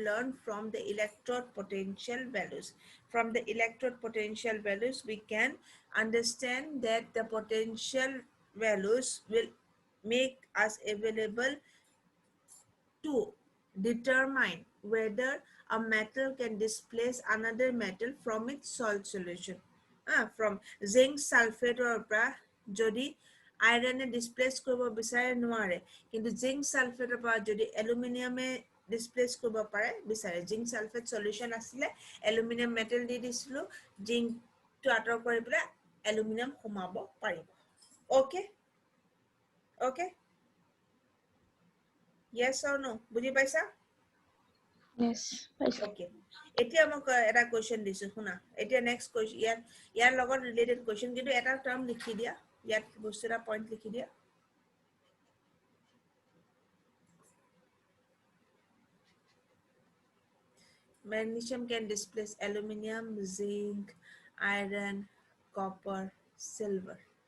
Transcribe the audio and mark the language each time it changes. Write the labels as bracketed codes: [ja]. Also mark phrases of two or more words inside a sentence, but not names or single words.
[en] learn from the electrode potential values from the electrode potential values we can understand that the potential values will make us available to determine whether a metal can displace another metal from its salt solution from zinc sulfate or [as] যদি আইরনে ডিসপ্লেস কৰিব বিচাৰে নোৱাৰে কিন্তু [en] zinc sulfate [as] পৰা যদি এলুমিনিয়ামে ডিসপ্লেস কৰিব পাৰে বিচাৰে [en] zinc sulfate solution [as] আছিল [en] aluminium metal [as] দি দিছিলো জিংক টো আতৰ কৰি পেলাই এলুমিনিয়াম সোমাব পাৰিব [en] okay okay yes or no [as] বুজি পাইছা Yes. পাইছো। ওকে এতিয়া মই এটা কোৱেশ্চন দিছো শুনা এতিয়া [en] next question [as] ইয়াৰ লগত [en] related question [as] কিন্তু এটা টাৰ্ম লিখি দিয়া ইয়াত বস্তু এটা পইণ্ট লিখি দিয়া [en] magnesium can displace aluminum zinc iron copper silver